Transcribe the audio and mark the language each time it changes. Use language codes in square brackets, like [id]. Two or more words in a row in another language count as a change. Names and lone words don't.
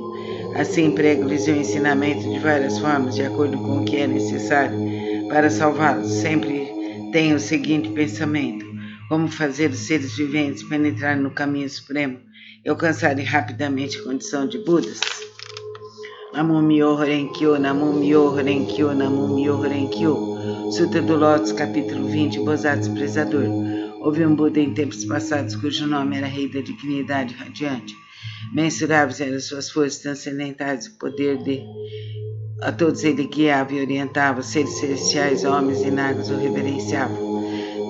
[pt] Assim prego-lhes o ensinamento de várias formas, de acordo com o que é necessário para salvá-los. Sempre tenho o seguinte pensamento: como fazer os seres viventes penetrar no caminho supremo e alcançarem rapidamente a condição de Budas. [ja] Namo Myoho Renkyo, Namo Myoho Renkyo, Namo Myoho Renkyo. [pt] Sutra do Lótus, capítulo 20, Bosatz Prezador. Houve um Buda em tempos passados cujo nome era Rei da Dignidade Radiante. Mensuráveis eram suas forças transcendentais e o poder de... A todos ele guiava e orientava, seres celestiais, homens e nagas o reverenciavam.